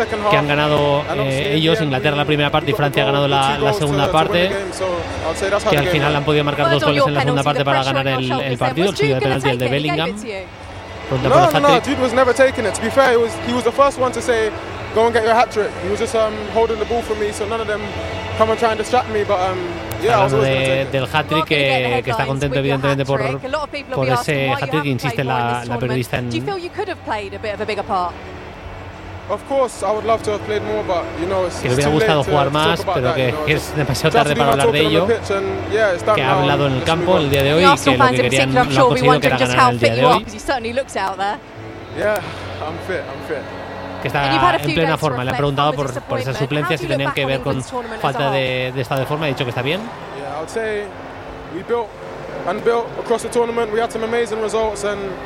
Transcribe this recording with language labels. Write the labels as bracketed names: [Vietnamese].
[Spanish] Que han ganado ellos, Inglaterra la primera parte y Francia ha ganado la segunda parte. Que al final han podido marcar 2 goles en la segunda parte para ganar el partido, el chido de penalti, el de Bellingham. [English] No, Jude was never taking it. To be fair, he was the first one to say, go and get your hat-trick. He was just holding the ball for me, so none of them come and try and distract me, but [Spanish] hablando del hat-trick, que está contento evidentemente por ese hat-trick, insiste la periodista en... [English] Do you feel you could have played a bit of a bigger part? Of course, I would love to have played more, but you know, [Spanish] que le hubiera gustado jugar más, pero que es demasiado tarde para hablar de ello. Que ha hablado en el campo el día de hoy, que lo que querían, lo han conseguido, que era ganar el día de hoy. [English] I'm fit. [Spanish] Que está en plena forma. Le ha preguntado por esas suplencias, si tenían que ver con falta de estado de forma. Ha dicho que está bien. [English] Yeah, I would say we built across the tournament. We had some amazing results and.